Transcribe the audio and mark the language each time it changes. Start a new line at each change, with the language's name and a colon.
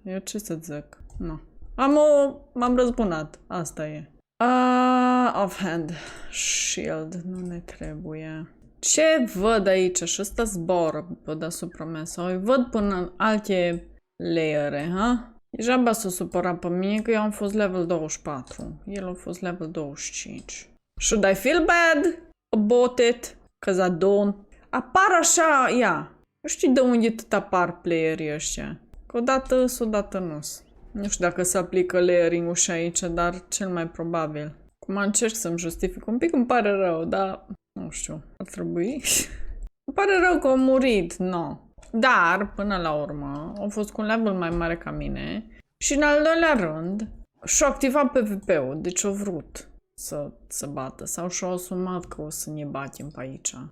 Romanian: Eu ce să zic? No. M-am răzbunat. Asta e. Offhand. Shield. Nu ne trebuie. Ce văd aici? Și ăsta zboră pe deasupra mea. Sau îi văd până în alte layere, ha? Degeaba s-o supăra pe mine că eu am fost level 24. El a fost level 25.
English: Should I feel bad about it? Cause I don't.
Romanian: Apar așa, ia. Nu știu de unde tot apar playerii ăștia. Că odată nu-s. Nu știu dacă se aplică layering-ul și aici, dar cel mai probabil. Cum încerc să-mi justific un pic, îmi pare rău, dar nu știu, ar trebui. Îmi pare rău că a murit, no. Dar, până la urmă, a fost cu un level mai mare ca mine și în al doilea rând și-a activat PvP-ul, deci a vrut să bată sau și-a asumat că o să ne batem pe aici.